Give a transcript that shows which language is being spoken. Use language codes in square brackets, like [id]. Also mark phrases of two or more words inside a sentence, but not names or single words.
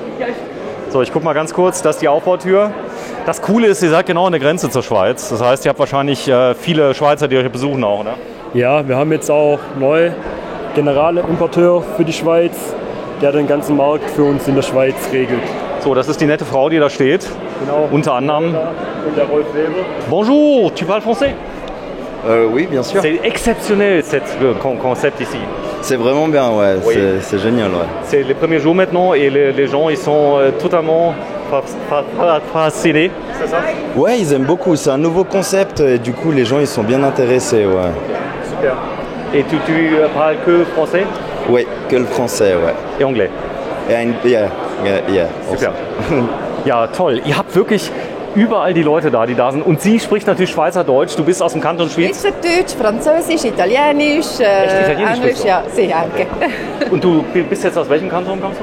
[de] So, ich gucke mal ganz kurz, das ist die Aufbautür. Das Coole ist, ihr seid genau an der Grenze zur Schweiz. Das heißt, ihr habt wahrscheinlich viele Schweizer, die euch besuchen auch, ne? Ja, wir haben jetzt auch neu Generalimporteur für die Schweiz, der den ganzen Markt für uns in der Schweiz regelt. So, das ist die nette Frau, die da steht. Genau. Unter anderem. Und der Rolf Weber. [fr] Bonjour, tu parles français? Oui, bien sûr. C'est exceptionnel, ce concept ici. C'est vraiment bien, ouais. Oui. C'est génial, ouais. C'est les premiers jours maintenant et les gens ils sont totalement fascinés. C'est ça? Ouais, ils aiment beaucoup. C'est un nouveau concept et du coup, les gens, ils sont bien intéressés, ouais. Super. Et tu parles que français Ouais, que le français, ouais. et anglais? [en] Yeah. [de] Super. Ja, toll. Ihr habt wirklich überall die Leute da, die da sind. Und sie spricht natürlich Schweizerdeutsch. Du bist aus dem Kanton Schwyz. Schweizerdeutsch, Französisch, Italienisch, Italienisch Englisch, sprichst du? ja, sehr anche. Und du bist jetzt aus welchem Kanton kommst du?